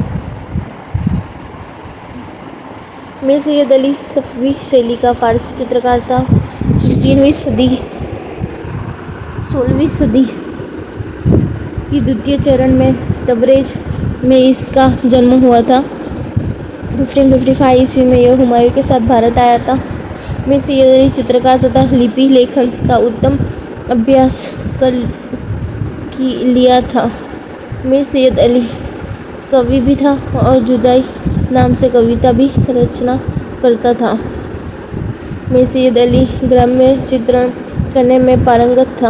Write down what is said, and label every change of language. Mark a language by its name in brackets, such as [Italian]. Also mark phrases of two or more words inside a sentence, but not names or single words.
[Hindi] मीर सैयद अली सफ़वी शैली का फ़ारसी चित्रकार था. 16वीं सदी की दूसरे चरण में तबरेज़ में उस का जन्म हुआ था. 1555 ईसवी में यह हुमायूँ के साथ भारत आया था. मीर सैयद अली चित्रकार तथा लिपि लेखन का उत्तम अभ्यास कर लिया था. मीर सैयद अली कवि भी था और जुदाई नाम से कविता भी रचना करता था. मीर सैयद अली ग्राम्य चित्रण करने में पारंगत था.